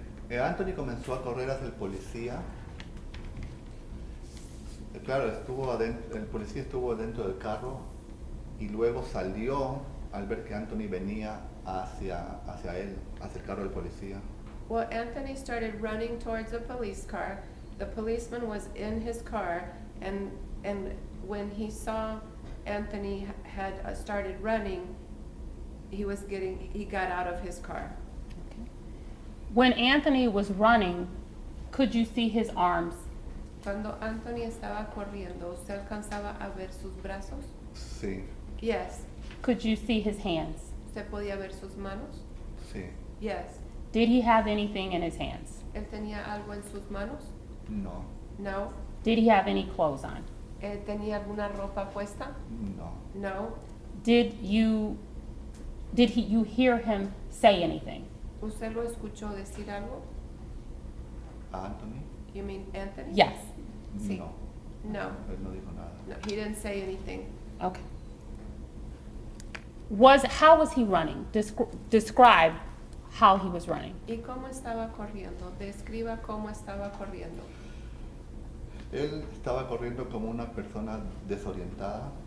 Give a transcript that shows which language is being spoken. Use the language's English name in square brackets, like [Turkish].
[Spanish] Anthony comenzó a correr hacia el policía. Claro, el policía estuvo dentro del carro y luego salió al ver que Anthony venía hacia él, hacia el carro del policía. [English] Well, Anthony started running towards a police car. The policeman was in his car, and when he saw Anthony had started running, he got out of his car. Okay. When Anthony was running, could you see his arms? [Spanish] Cuando Anthony estaba corriendo, ¿usted alcanzaba a ver sus brazos? Sí, [English] Yes. Could you see his hands? [Spanish] ¿Usted podía ver sus manos? sí, [English] Yes. Did he have anything in his hands? [Spanish] ¿Él tenía algo en sus manos? no, [English] No. Did he have any clothes on? [Spanish] ¿Él tenía alguna ropa puesta? no. [English] No. Did you hear him say anything? [Spanish] ¿Usted lo escuchó decir algo? ¿A Anthony? [English] You mean Anthony? Yes. [Spanish] Sí. No, [English] No. [Spanish] él no dijo nada. [English] No, he didn't say anything. Okay. How was he running? Describe how he was running. [Spanish] ¿Y cómo estaba corriendo? Describa cómo estaba corriendo. Él estaba corriendo como una persona desorientada.